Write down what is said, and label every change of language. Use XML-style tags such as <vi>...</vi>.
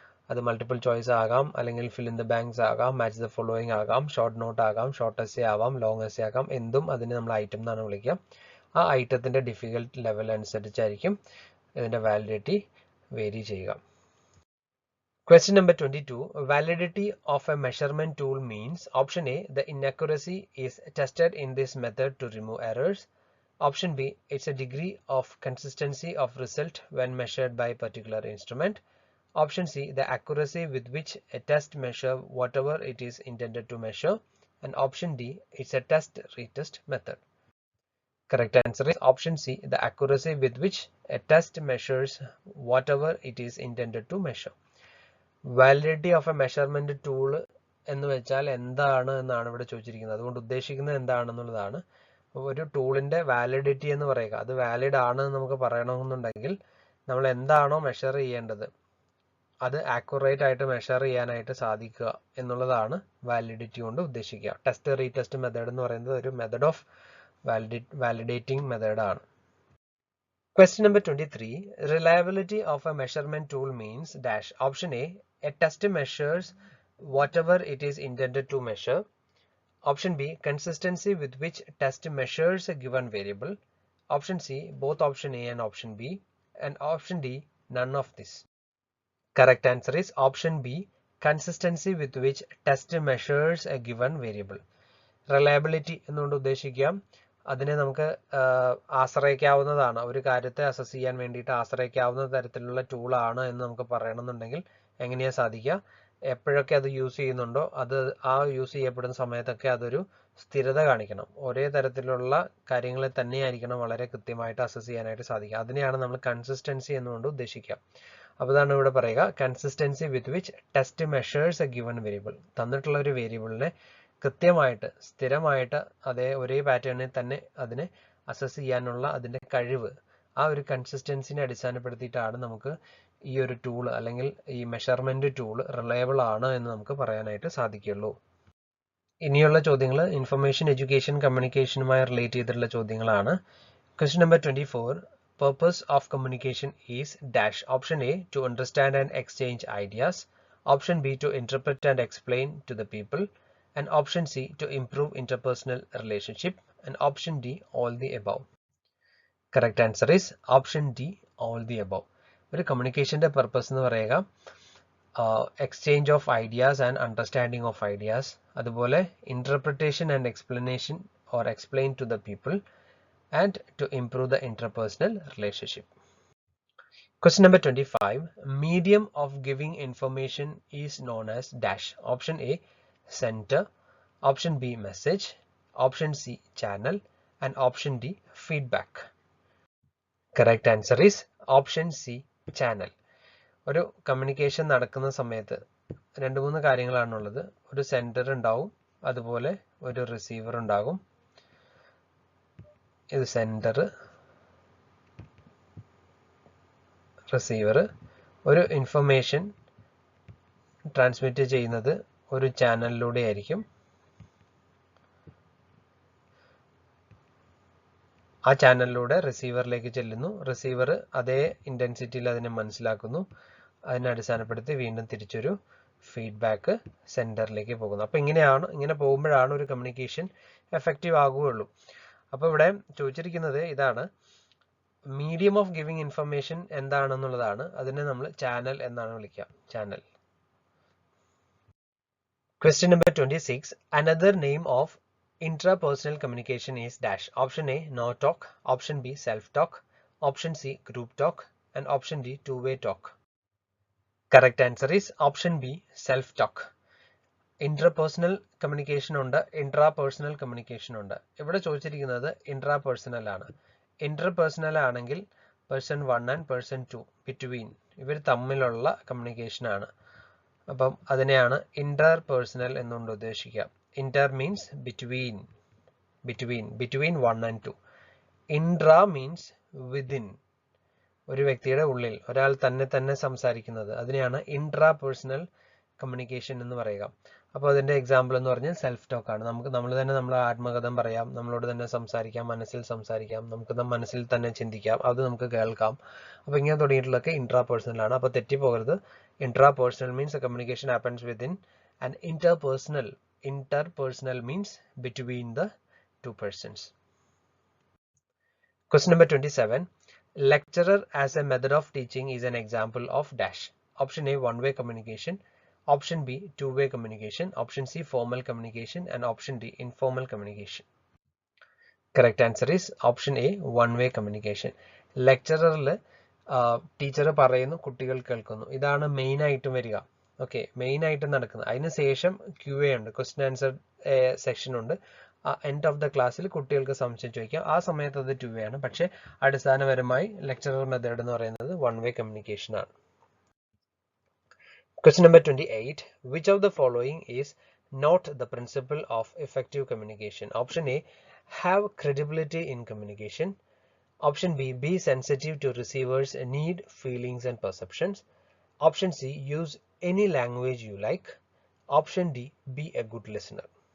<ml>അത് multiple choice ആകാം, അല്ലെങ്കിൽ ഫിൽ ഇൻ ദ ബാങ്ക്സ് ആകാം, മാച്ച് ദ ഫോളോയിങ് ആകാം, ഷോർട്ട് നോട്ട് ആകാം, ഷോർട്ട് എസ്സേ ആവാം, ലോങ് എസ്സേ ആകാം, എന്തും അതിനെ നമ്മൾ ഐറ്റം എന്നാണ് വിളിക്കുക. ആ ഐറ്റത്തിന്റെ ഡിഫിക്കൽട്ട് ലെവൽ അനുസരിച്ചായിരിക്കും ഇതിന്റെ വാലിഡിറ്റി വേരി ചെയ്യുക.</ml> <en>Question number 22. Validity of a measurement tool means option A, the inaccuracy is tested in this method to remove errors. Option B, it's a degree of consistency of result when measured by a particular instrument. Option C, the accuracy with which a test measure whatever it is intended to measure. And option D, it's a test retest method. Correct answer is option C, the accuracy with which a test measures whatever it is intended to measure. Validity of a measurement tool</en> <ml>എന്ന് വെച്ചാൽ എന്താണ് എന്നാണ് ഇവിടെ ചോദിച്ചിരിക്കുന്നത്. അതുകൊണ്ട് ഉദ്ദേശിക്കുന്നത് എന്താണെന്നുള്ളതാണ്. ഒരു ടൂളിന്റെ validity എന്ന് പറയുക, അത് വാലിഡ് ആണ് എന്ന് നമുക്ക് പറയണമെന്നുണ്ടെങ്കിൽ നമ്മൾ എന്താണോ മെഷർ ചെയ്യേണ്ടത് അത് ആക്യുറേറ്റ് ആയിട്ട് മെഷർ ചെയ്യാനായിട്ട് സാധിക്കുക എന്നുള്ളതാണ് വാലിഡിറ്റി കൊണ്ട് ഉദ്ദേശിക്കുക. ടെസ്റ്റ് റീടെസ്റ്റ് മെത്തേഡ് എന്ന് പറയുന്നത് ഒരു</ml> <en>method of validating method</en> <ml>ആണ്.</ml> <en>Question number 23. Reliability of a measurement tool means dash. Option A, a test measures whatever it is intended to measure. Option B, consistency with which test measures a given variable. Option C, both option A and option B. And option D, none of this. Correct answer is option B, consistency with which test measures a given variable.</en> <ml>Reliability എന്നുകൊണ്ട് ഉദ്ദേശിക്കാം അതിനെ നമുക്ക് ആശ്രയിക്കാവുന്നതാണ്, ഒരു കാര്യത്തെ assess ചെയ്യാൻ വേണ്ടിയിട്ട് ആശ്രയിക്കാവുന്ന തരത്തിലുള്ള ടൂളാണ് എന്ന് നമുക്ക് പറയണമെന്നുണ്ടെങ്കിൽ എങ്ങനെയാ സാധിക്കുക? എപ്പോഴൊക്കെ അത് യൂസ് ചെയ്യുന്നുണ്ടോ അത് ആ യൂസ് ചെയ്യപ്പെടുന്ന സമയത്തൊക്കെ അതൊരു സ്ഥിരത കാണിക്കണം. ഒരേ തരത്തിലുള്ള കാര്യങ്ങളെ തന്നെയായിരിക്കണം വളരെ കൃത്യമായിട്ട് അസസ് ചെയ്യാനായിട്ട് സാധിക്കുക. അതിനെയാണ് നമ്മൾ കൺസിസ്റ്റൻസി എന്നുകൊണ്ട് ഉദ്ദേശിക്കുക. അപ്പോൾ അതാണ് ഇവിടെ പറയുക,</ml> <en>Consistency with which test measures a given variable.</en> <ml>തന്നിട്ടുള്ള ഒരു വേരിയബിളിനെ കൃത്യമായിട്ട് സ്ഥിരമായിട്ട് അതേ ഒരേ പാറ്റേണിൽ തന്നെ അതിനെ അസസ് ചെയ്യാനുള്ള അതിന്റെ കഴിവ്, ആ ഒരു കൺസിസ്റ്റൻസിനെ അടിസ്ഥാനപ്പെടുത്തിയിട്ടാണ് നമുക്ക് ഈ ഒരു ടൂൾ അല്ലെങ്കിൽ ഈ മെഷർമെന്റ് ടൂൾ റിലയബിൾ ആണ് എന്ന് നമുക്ക് പറയാനായിട്ട് സാധിക്കുള്ളൂ. ഇനിയുള്ള ചോദ്യങ്ങൾ ഇൻഫർമേഷൻ എഡ്യൂക്കേഷൻ കമ്മ്യൂണിക്കേഷനുമായി റിലേറ്റ് ചെയ്തിട്ടുള്ള ചോദ്യങ്ങളാണ്.</ml> <en>Question number 24. Purpose of communication is dash. Option A, to understand and exchange ideas. Option B, to interpret and explain to the people. And option C, to improve interpersonal relationship. And option D, all the above. Correct answer is option D, all the above.</en> <ml>ഒരു കമ്മ്യൂണിക്കേഷന്റെ purpose എന്ന് പറയുക</ml> <en>Exchange of ideas and understanding of ideas, അതുപോലെ interpretation and explanation or explain to the people, and to improve the interpersonal relationship. Question number 25. Medium of giving information is known as dash. Option A, center. Option B, message. Option C, channel. And option D, feedback. Correct answer is option C, channel.</en> <ml>ഒരു communication നടക്കുന്ന സമയത്ത് രണ്ട് മൂന്ന് കാര്യങ്ങളാണുള്ളത്. ഒരു sender ഉണ്ടാവും, അതുപോലെ ഒരു receiver ഉണ്ടാകും. ഇത് സെൻഡർ, റിസീവർ. ഒരു ഇൻഫർമേഷൻ ട്രാൻസ്മിറ്റ് ചെയ്യുന്നത് ഒരു ചാനലിലൂടെ ആയിരിക്കും. ആ ചാനലിലൂടെ റിസീവറിലേക്ക് ചെല്ലുന്നു. റിസീവർ അതേ ഇൻറ്റൻസിറ്റിയിൽ അതിനെ മനസ്സിലാക്കുന്നു. അതിനെ അടിസ്ഥാനപ്പെടുത്തി വീണ്ടും തിരിച്ചൊരു ഫീഡ്ബാക്ക് സെൻറ്ററിലേക്ക് പോകുന്നു. അപ്പോൾ ഇങ്ങനെ പോകുമ്പോഴാണ് ഒരു കമ്മ്യൂണിക്കേഷൻ എഫക്റ്റീവ് ആകുകയുള്ളൂ. അപ്പോൾ ഇവിടെ ചോദിച്ചിരിക്കുന്നത് ഇതാണ്,</ml> <en>medium of giving information</en> <ml>എന്താണെന്നുള്ളതാണ്. അതിനെ നമ്മൾ ചാനൽ എന്നാണ് വിളിക്കുക, channel.</ml> <en>Question number 26. Another name of intrapersonal communication is dash. Option A, no talk. Option B, self-talk. Option C, group talk. And option D, two-way talk. Correct answer is option B, self-talk.</en> <ml>Interpersonal communication ഉണ്ട്, intrapersonal communication ഉണ്ട്. ഇവിടെ ചോദിച്ചിരിക്കുന്നത് intrapersonal ആണ്. Interpersonal ആണെങ്കിൽ</ml> <en>person 1 and person 2 between</en> <ml>ഇവർ തമ്മിലുള്ള communication ആണ്. അപ്പം അതിനെയാണ് ഇന്റർപേഴ്സണൽ എന്നുകൊണ്ട് ഉദ്ദേശിക്കുക.</ml> <en>Inter means between, between 1 and 2. Intra means within,</en> <ml>ഒരു വ്യക്തിയുടെ ഉള്ളിൽ ഒരാൾ തന്നെ സംസാരിക്കുന്നത്, അതിനെയാണ് ഇൻട്രാ പേഴ്സണൽ കമ്മ്യൂണിക്കേഷൻ എന്ന് പറയുക. അപ്പോൾ അതിന്റെ എക്സാമ്പിൾ എന്ന് പറഞ്ഞാൽ സെൽഫ് ടോക്ക് ആണ്. നമ്മൾ തന്നെ നമ്മളെ ആത്മകഥം പറയാം, നമ്മളോട് തന്നെ സംസാരിക്കാം, മനസ്സിൽ സംസാരിക്കാം, നമുക്ക് മനസ്സിൽ തന്നെ ചിന്തിക്കാം, അത് നമുക്ക് കേൾക്കാം. അപ്പോൾ ഇങ്ങനെ തുടങ്ങിയിട്ടുള്ളതൊക്കെ ഇൻട്രാ പേഴ്സണൽ ആണ്. അപ്പോൾ തെറ്റിപ്പോകരുത്.</ml> <en>Intra personal means communication happens within, and interpersonal means between the two persons. Question number 27. Lecturer as a method of teaching is an example of dash. Option A, one-way communication. Option B, two-way communication. Option C, formal communication. And option D, informal communication. Correct answer is option A, one-way communication.</en> <ml>ലെക്ചറിൽ teacher പറയുന്നു, കുട്ടികൾ കേൾക്കുന്നു. ഇതാണ് main ആയിട്ടും വരിക. Okay, main ആയിട്ട് നടക്കുന്നത്. അതിനുശേഷം QA ഉണ്ട്, ക്വസ്റ്റ്യൻ ആൻസർ സെക്ഷൻ ഉണ്ട്.</ml> <en>end of the ക്ലാസ്സിൽ</en> <ml>കുട്ടികൾക്ക് സംശയം ചോദിക്കാം. ആ സമയത്ത് അത് 2-way ആണ്. പക്ഷേ അടിസ്ഥാനപരമായി ലെക്ചറർ മെത്തേഡ് എന്ന് പറയുന്നത് one-way communication ആണ്.</ml> <en>Question number 28. Which of the following is not the principle of effective communication? Option A, have credibility in communication. Option B, be sensitive to receivers' need, feelings and perceptions. Option C, use any language you like. Option D, be a good listener.</en>